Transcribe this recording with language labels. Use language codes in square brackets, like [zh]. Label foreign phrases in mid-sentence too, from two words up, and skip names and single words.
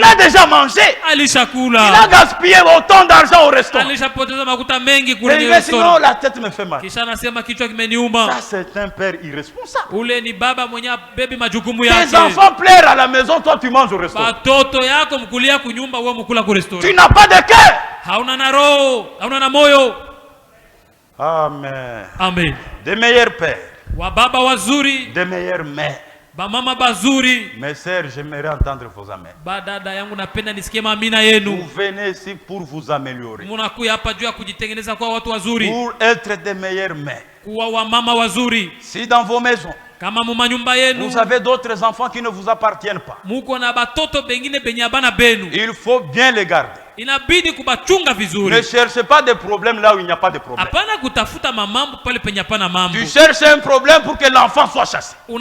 [fr] Il a déjà mangé. [sw] Alishakula. [fr] Il a gaspillé autant d'argent au restaurant. [sw] Alishapoteza makuta mengi kule restaurant. [fr] Mais sinon la tête me fait mal. [sw] Kisha anasema kichwa kimeniuma. [fr] Ça c'est un père irresponsable. [sw] Ule ni baba mwenye bebi majukumu yake. [fr] Tes enfants pleurent à la maison, toi tu manges au restaurant. [sw] Watoto yako mkulia kunyumba, wewe mkula ku restaurant. [fr] Tu n'as pas de cœur. [sw] Hauna na roho, hauna na moyo. Amen. Amen. [fr] Des meilleurs pères. [sw] Wababa wazuri. [fr] Des meilleures mères. [sw] Bamama bazuri. [fr] Mes sœurs, j'aimerais entendre vos amens. [sw] Dada yangu napenda nisikie amina yenu. [fr] Vous venez ici pour vous améliorer. [sw] Munakuya hapa juu ya kujitengeneza kwa watu wazuri. [fr] Pour être des meilleures mères. [sw] Kuwa wamama wazuri. [fr] Si dans vos maisons, Vous avez d'autres enfants qui ne vous appartiennent pas. Il faut bien les garder. Ne cherchez pas des problèmes là où il n'y a pas de problème. Tu cherches un problème pour que l'enfant soit chassé.